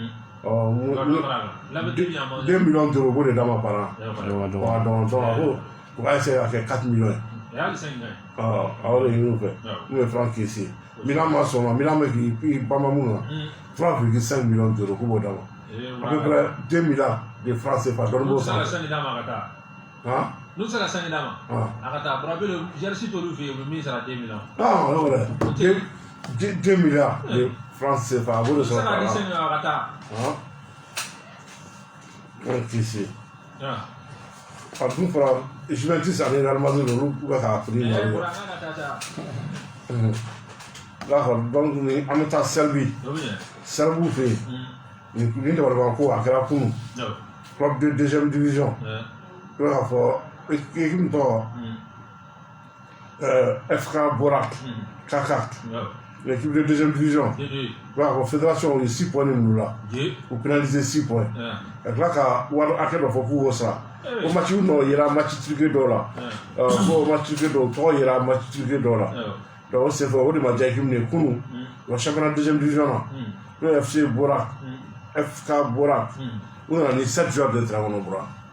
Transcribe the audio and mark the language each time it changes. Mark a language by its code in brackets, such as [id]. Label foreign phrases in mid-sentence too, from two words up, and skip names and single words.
[fr] 2 millions d'euros [bm] u b'o de d'a ma [fr] par an [bm] donc a ko u k'a essayer ka kɛ 4 millions ye a y'o de ɲini u fɛ n'o ye Franck Kessié Milan ma sɔn ma Milan bɛ k'i banba mun na [fr] 3,5 millions d'euros [bm] k'u b'o d'a ma [fr] à peu près 2 milliards de francs CFA [bm] dɔɔni b'o sɔrɔ n'u sera sanni d'a ma a ka taa Brazzaville jersey t'olu fɛ yen u bɛ min sara 2 millions o yɛrɛ [fr] 2 milliards de francs CFA [bm] a b'o de sɔrɔ [fr] par an [bm] Franck Kessié a dun fɔra Juventus ani Real Madrid olu bɛ k'a prix nɔgɔya [fr] d'accord donc [bm] ni an bɛ taa Serbi fɛ yen nin dabaliban ko a kɛra kunun [fr] club de deuxième division [bm] i bɛ k'a fɔ équipe min tɔgɔ FK Borak Kaka [fr] l'équipe de deuxième division [bm] i bɛ k'a fɔ fédération o ye 6 points de ninnu la u pénalisé 6 points ka tila ka wari hakɛ dɔ fɔ k'u b'o sara o match nɔ yera [fr] match truqué [bm] dɔw la fo [fr] match truqué [bm] dɔw tɔgɔ yera [fr] match truqué [bm] dɔw la donc o senfɛ o de ma diya équipe ye kunun u ka [fr] championnat deuxième division [bm] na n'o ye FC Borak FK Borak u nana ni [fr] 7 joueurs de terrain [bm] kɔnɔ bɔra